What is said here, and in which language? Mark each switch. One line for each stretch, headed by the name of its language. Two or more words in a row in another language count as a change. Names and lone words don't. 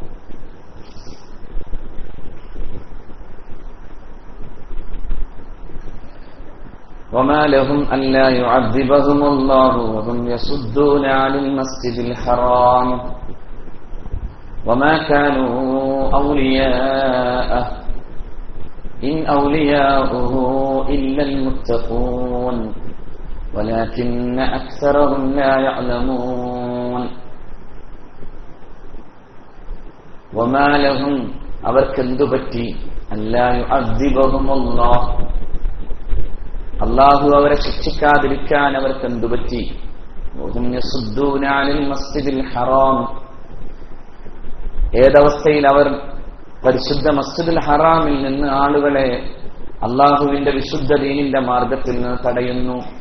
Arabic: وما لهم ألا يعذبهم الله وهم يصدون عن المسجد الحرام وما كانوا أولياءه إن أولياؤه إلا المتقون ولكن أكثرهم لا يعلمون. وما لهم
Malayalam: അവർക്കെന്തു പറ്റി
Arabic: ألا يعذبهم الله
Malayalam: അല്ലാഹു അവരെ ശിക്ഷിക്കാതിരിക്കാൻ അവർക്കെന്തു പറ്റി?
Arabic: وهم يصدون عن المسجد الحرام,
Malayalam: ഏതവസ്ഥയിൽ അവർ പരിശുദ്ധ മസ്ജിദുൽ ഹറാമിൽ നിന്ന് ആളുകളെ അല്ലാഹുവിന്റെ വിശുദ്ധ ദീനിന്റെ മാർഗത്തിൽ നിന്ന് തടയുന്നു.